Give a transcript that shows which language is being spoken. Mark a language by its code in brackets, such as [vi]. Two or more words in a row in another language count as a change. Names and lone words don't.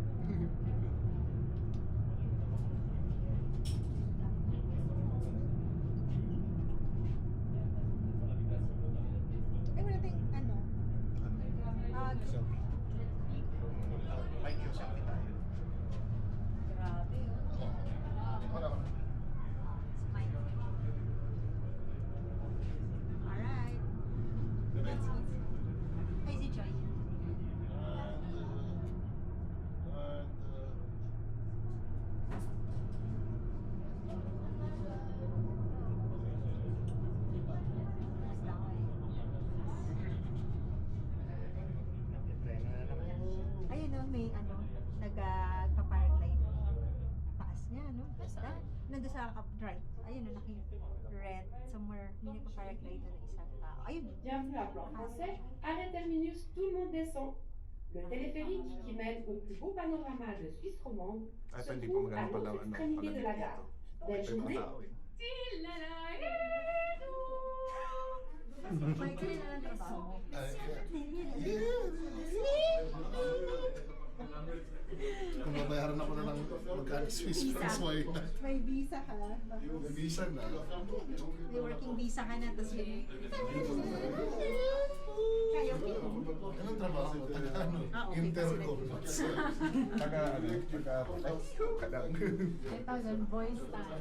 [tl] Ay, wala tayong ano? Selfie. Mike yung selfie tayo. Grabe, oh. Wala ka. [en] Smile. Alright. Let's eat. [tl] Ay, si Joy. Basta ako eh. Nagtitreno na naman. Ayun o, may ano, nagpa-paraglide. Taas niya, no? Basta. Nandun sa drive. Ayun o, naki-red somewhere. May nagpa-paraglide na isang tao. Ayun. [fr] Bienvenue à Plan Français. Arrêt terminus, tout le monde descend. Le téléphérique qui mène au plus beau panorama de Suisse romande [tl] Ay, [fr] se [tl] hindi pa [fr] trouve à [tl] maganda pala [fr] l'autre [tl] ano, [fr] extrémité de la [tl] palamig [fr] gare. [tl] dito. [fr] Belle [tl] Ay, mga [fr] journée. [tl] tao eh. Michael na lang trabaho mo. Kung babayaran ako na lang magkano [en] Swiss francs, why not? [tl] May visa ka. May visa na. May [en] working visa [tl] ka na, tapos yun. Kaya mo. Anong trabaho mo? Taga ano? [en] Okay, [tl] Intercom. Taga ano? Taga kadang. [en] 5,000 voice talent.